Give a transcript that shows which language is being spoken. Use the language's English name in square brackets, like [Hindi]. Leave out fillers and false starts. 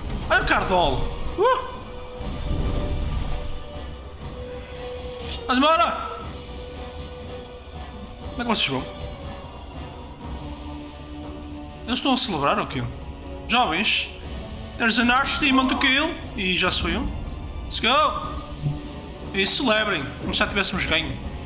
[Portuguese] Olha o Cardol! Vamos embora! Como é que vocês vão? Eles estão a celebrar ou quê? Jovens, [English] there's an Archdemon to kill. [Portuguese] E já sou eu. [English] Let's go! [Portuguese] E celebrem, como se já tivéssemos ganho.